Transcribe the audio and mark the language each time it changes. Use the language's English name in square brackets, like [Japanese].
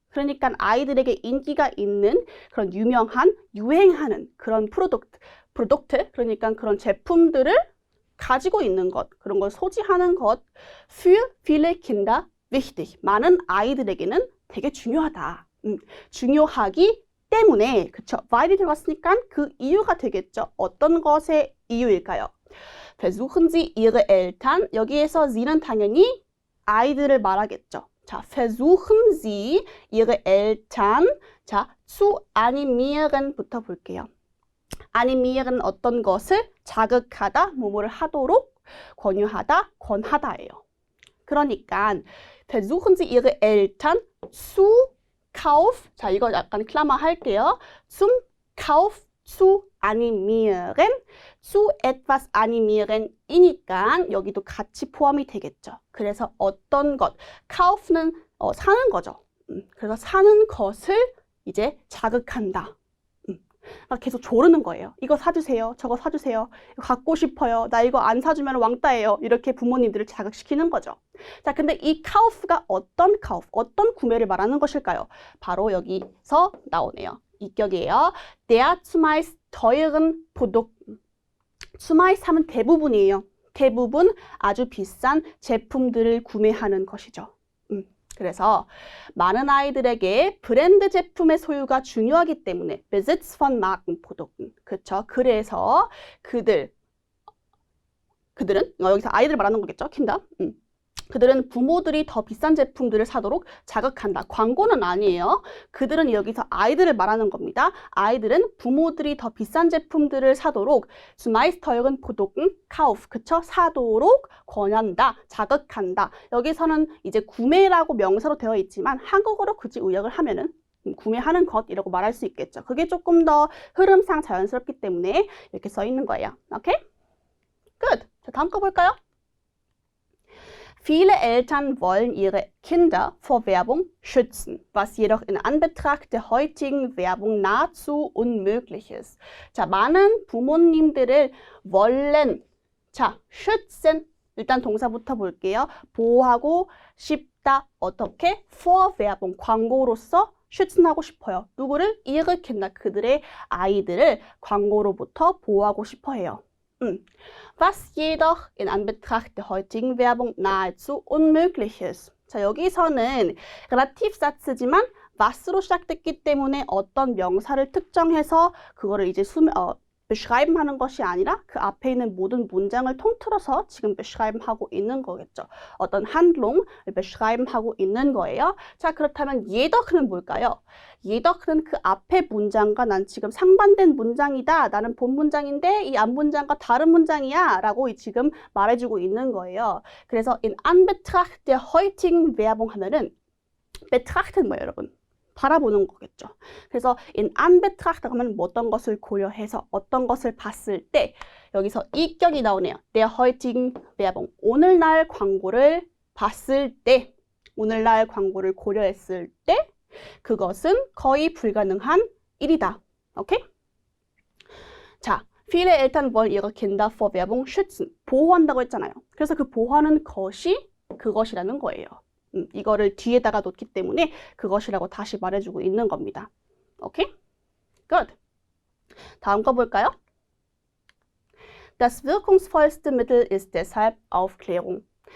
[Korean] 그러니까 아이들에게 인기가 있는 그런 유명한, 유행하는 그런 프로덕트, 그러니까 그런 제품들을 가지고 있는 것, 그런 걸 소지하는 것, [German] für viele Kinder wichtig. [Korean] 많은 아이들에게는 되게 중요하다. 중요하기 때문에, 그쵸? weil이 들어갔으니까 그 이유가 되겠죠. 어떤 것의 이유일까요? [German] versuchen Sie Ihre Eltern. [Korean] 여기에서 Sie는 당연히 아이들을 말하겠죠. [German] 자, versuchen Sie Ihre Eltern. [Korean] 자, [German] zu animieren [Korean] 부터 볼게요. animieren 어떤 것을 자극하다, 뭐뭐를 하도록 권유하다, 권하다예요. 그러니까 [German] versuchen Sie Ihre Eltern zu Kauf, [Korean] 자 이거 약간 클라마 할게요. [German] zum Kauf zu animieren, zu etwas animieren [Korean] 이니까 여기도 같이 포함이 되겠죠. 그래서 어떤 것, Kauf는 사는 거죠. 그래서 사는 것을 이제 자극한다. 계속 조르는 거예요. 이거 사주세요. 저거 사주세요. 이거 갖고 싶어요. 나 이거 안 사주면 왕따예요. 이렇게 부모님들을 자극시키는 거죠. 자, 근데 이 카우프가 어떤 카우프, 어떤 구매를 말하는 것일까요? 바로 여기서 나오네요. 이격이에요. [German] Der zumeist teuren Produkten. [Korean] zumeist 하면 대부분이에요. 대부분 아주 비싼 제품들을 구매하는 것이죠. 그래서 많은 아이들에게 브랜드 제품의 소유가 중요하기 때문에 [German] Besitz von Markenprodukten. [Korean] 그렇죠? 그래서 그들은 여기서 아이들 말하는 거겠죠? 킨다. 그들은 부모들이 더 비싼 제품들을 사도록 자극한다. 광고는 아니에요. 그들은 여기서 아이들을 말하는 겁니다. 아이들은 부모들이 더 비싼 제품들을 사도록 [German] zumeist teuren Produkten Kauf, [Korean] 그쵸? 사도록 권한다, 자극한다. 여기서는 이제 구매라고 명사로 되어 있지만 한국어로 굳이 의역을 하면은 구매하는 것이라고 말할 수 있겠죠. 그게 조금 더 흐름상 자연스럽기 때문에 이렇게 써 있는 거예요. 오케이? Good. 자, 다음 거 볼까요? [German] Viele Eltern wollen ihre Kinder vor Werbung schützen, was jedoch in Anbetracht der heutigen Werbung nahezu unmöglich ist. [Korean] 자, 많은 부모님들을 wollen, 자, schützen, 일단 동사부터 볼게요. 보호하고 싶다, 어떻게? [German] vor Werbung, [Korean] 광고로서 schützen하고 싶어요. 누구를? [German] ihre Kinder, [Korean] 그들의 아이들을 광고로부터 보호하고 싶어 해요. [German] Was jedoch in Anbetracht der heutigen Werbung nahezu unmöglich ist. [Korean] 자, 여기서는 relativ사츠지만 was로 시작됐기 때문에 어떤 명사를 특정해서 그거를 이제 beschreiben 하는 것이 아니라 그 앞에 있는 모든 문장을 통틀어서 지금 beschreiben 하고 있는 거겠죠. 어떤 handlung을 beschreiben 하고 있는 거예요. 자, 그렇다면 jedoch는 뭘까요? jedoch는 그 앞에 문장과 난 지금 상반된 문장이다. 나는 본 문장인데 이 앞 문장과 다른 문장이야. 라고 지금 말해주고 있는 거예요. 그래서 [German] in Anbetracht der heutigen Werbung [Korean] 하면은 betracht는 뭐예요, 여러분? 바라보는 거겠죠. 그래서 [German] in Anbetracht [Korean] 하면 어떤 것을 고려해서 어떤 것을 봤을 때 여기서 이격이 나오네요. [German] Der heutigen Werbung. [Korean] 오늘날 광고를 봤을 때, 오늘날 광고를 고려했을 때 그것은 거의 불가능한 일이다. 오케이? [German] 자, viele Eltern wollen ihre Kinder vor Werbung schützen. [Korean] 보호한다고 했잖아요. 그래서 그 보호하는 것이 그것이라는 거예요. 이거를 뒤에다가 놓기 때문에 그것이라고 다시 말해주고 있는 겁니다. 오케이? Good. 다음 거 볼까요? [German] Das wirkungsvollste Mittel ist deshalb Aufklärung.